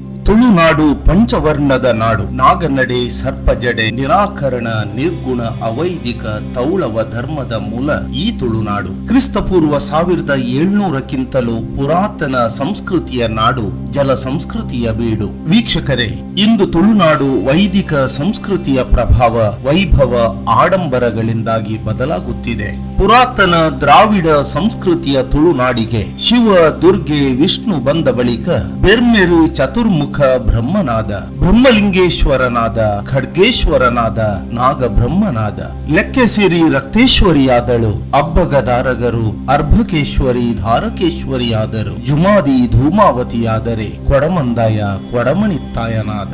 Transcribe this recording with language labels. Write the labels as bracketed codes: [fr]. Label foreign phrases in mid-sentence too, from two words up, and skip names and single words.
[kn] ತುಳುನಾಡು ಪಂಚವರ್ಣದ ನಾಡು. ನಾಗನಡೆ, ಸರ್ಪಜಡೆ, ನಿರಾಕರಣ, ನಿರ್ಗುಣ, ಅವೈದಿಕ, ತೌಳವ ಧರ್ಮದ ಮೂಲ ಈ ತುಳುನಾಡು. ಕ್ರಿಸ್ತಪೂರ್ವ 1700ಕ್ಕಿಂತಲೂ ಪುರಾತನ ಸಂಸ್ಕೃತಿಯ ನಾಡು, ಜಲ ಸಂಸ್ಕೃತಿಯ ಬೀಡು. ವೀಕ್ಷಕರೇ, ಇಂದು ತುಳುನಾಡು ವೈದಿಕ ಸಂಸ್ಕೃತಿಯ ಪ್ರಭಾವ, ವೈಭವ, ಆಡಂಬರಗಳಿಂದಾಗಿ ಬದಲಾಗುತ್ತಿದೆ. ಪುರಾತನ ದ್ರಾವಿಡ ಸಂಸ್ಕೃತಿಯ ತುಳುನಾಡಿಗೆ ಶಿವ, ದುರ್ಗೆ, ವಿಷ್ಣು ಬಂದ ಬಳಿಕ ಬೆರ್ಮೆರು ಚತುರ್ಮುಖ ಬ್ರಹ್ಮನಾದ, ಬ್ರಹ್ಮಲಿಂಗೇಶ್ವರನಾದ, ಖಡ್ಗೇಶ್ವರನಾದ, ನಾಗ ಬ್ರಹ್ಮನಾದ, ಲೆಕ್ಕೆಸಿರಿ ರಕ್ತೇಶ್ವರಿಯಾದಳು, ಅಬ್ಬಗದಾರಗರು ಅರ್ಭಕೇಶ್ವರಿ ಧಾರಕೇಶ್ವರಿಯಾದರು, ಜುಮಾದಿ ಧೂಮಾವತಿಯಾದರೆ ಕೊಡಮಂದಾಯ ಕೊಡಮಣಿತ್ತಾಯನಾದ.